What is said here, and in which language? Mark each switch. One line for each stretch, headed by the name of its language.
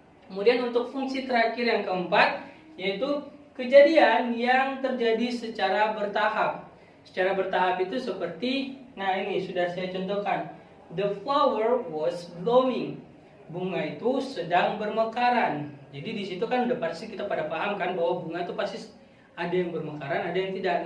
Indonesian: Kemudian untuk fungsi terakhir yang keempat, yaitu kejadian yang terjadi secara bertahap. Secara bertahap itu seperti, nah ini sudah saya contohkan.
English: The flower was blooming.
Indonesian: Bunga itu sedang bermekaran. Jadi di situ kan udah pasti kita pada paham kan bahwa bunga itu pasti ada yang bermekaran, ada yang tidak.